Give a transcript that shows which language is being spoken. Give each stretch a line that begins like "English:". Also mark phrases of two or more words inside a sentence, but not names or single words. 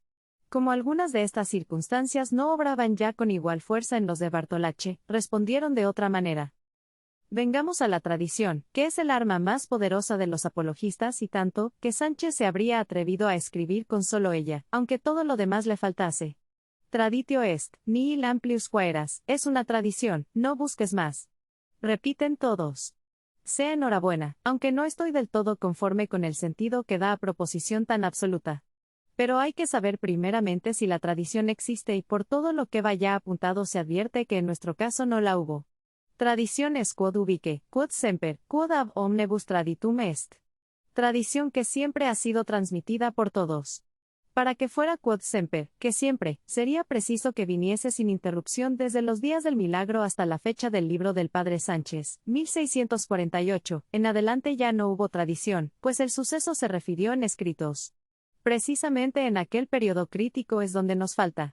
Spanish: Como algunas de estas circunstancias no obraban ya con igual fuerza en los de Bartolacci, respondieron de otra manera. Vengamos a la tradición, que es el arma más poderosa de los apologistas y tanto, que Sánchez se habría atrevido a escribir con solo ella, aunque todo lo demás le faltase.
Latin: Traditio est, nihil amplius quaeras,
Spanish: es una tradición, no busques más. Repiten todos. Sea enhorabuena, aunque no estoy del todo conforme con el sentido que da a proposición tan absoluta. Pero hay que saber primeramente si la tradición existe y por todo lo que vaya apuntado se advierte que en nuestro caso no la hubo. Tradición es
Latin: quod ubique, quod semper, quod ab omnibus traditum est.
Spanish: Tradición que siempre ha sido transmitida por todos. Para que fuera
Latin: quod semper,
Spanish: que siempre, sería preciso que viniese sin interrupción desde los días del milagro hasta la fecha del libro del padre Sánchez, 1648, en adelante ya no hubo tradición, pues el suceso se refirió en escritos. Precisamente en aquel periodo crítico es donde nos falta.